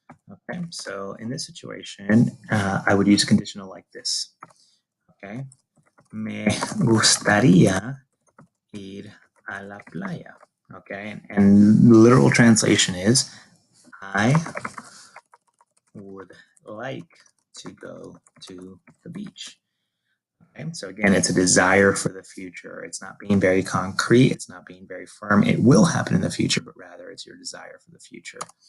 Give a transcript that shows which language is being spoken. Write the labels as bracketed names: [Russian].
[English] Okay, so in this situation, I would use a conditional like this. [Spanish] Okay, me gustaría ir a la playa. [English] Okay, and the literal translation is I would like to go to the beach. Okay, so again, it's a desire for the future. It's not being very concrete. It's not being very firm. It will happen in the future, but rather it's your desire for the future.